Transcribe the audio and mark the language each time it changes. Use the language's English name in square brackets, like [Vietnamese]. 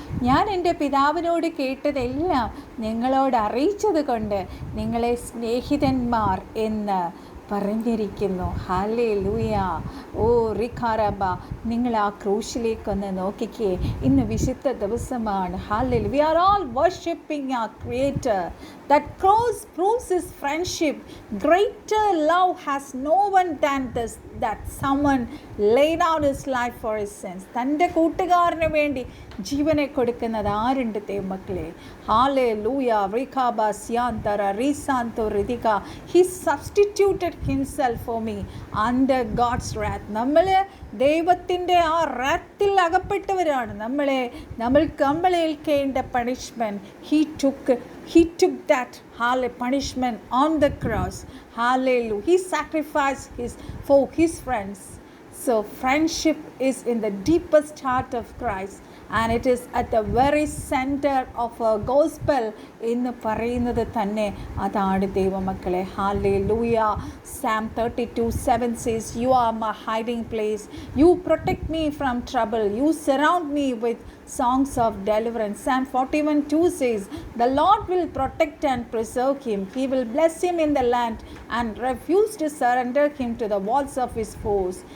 [Malayalam] ഞാൻ എൻ്റെ പിതാവിനോട് കേട്ടതെല്ലാം നിങ്ങളോട് അറിയിച്ചത് കൊണ്ട് നിങ്ങളെ സ്നേഹിതന്മാർ എന്ന് പറഞ്ഞിരിക്കുന്നു. ഹല്ലേലൂയ. ഓ റിഖാറബ, നിങ്ങൾ ആ ക്രൂശിലേക്കൊന്ന് നോക്കിക്കേ. ഇന്ന് വിശുദ്ധ ദിവസമാണ്. Hallelujah. [English] We are all worshipping our Creator. That cross proves His friendship. Greater love has no one than this, that someone laid down his life for his sins. [Malayalam] തൻ്റെ കൂട്ടുകാരന് വേണ്ടി ജീവനെ കൊടുക്കുന്നത് ആരുണ്ട് ദൈവമക്കളെ? Hallelujah. റിഖാബ സ്യാന്തര റീസാന്തോ Ritika. [English] He substituted himself for me under God's wrath. [Malayalam] നമ്മൾ ദൈവത്തിൻ്റെ ആ റാത്തിൽ അകപ്പെട്ടവരാണ്. നമ്മൾ ഏൽക്കേണ്ട punishment [English] He took that punishment on the cross. Hallelujah. He sacrificed for his friends. So friendship is in the deepest heart of Christ, and it is at the very center of our gospel. [Malayalam] എന്ന് പറയുന്നത് തന്നെ അതാണ് ദൈവമക്കളെ. [English] Hallelujah. Psalm 32:7 says, You are my hiding place. You protect me from trouble. You surround me with songs of deliverance. Psalm 41:2 says, The Lord will protect and preserve him. He will bless him in the land and refuse to surrender him to the walls of his foes.